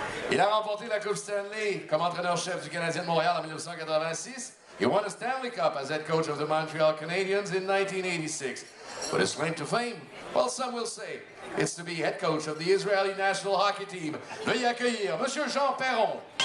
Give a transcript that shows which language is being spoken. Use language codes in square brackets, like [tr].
[fr] Il a remporté la Coupe Stanley comme entraîneur-chef du Canadien de Montréal en 1986. [en] He won a Stanley Cup as head coach of the Montreal Canadiens in 1986. But his claim to fame, well, some will say, it's to be head coach of the Israeli national hockey team. [fr] Veuillez accueillir Monsieur Jean Perron.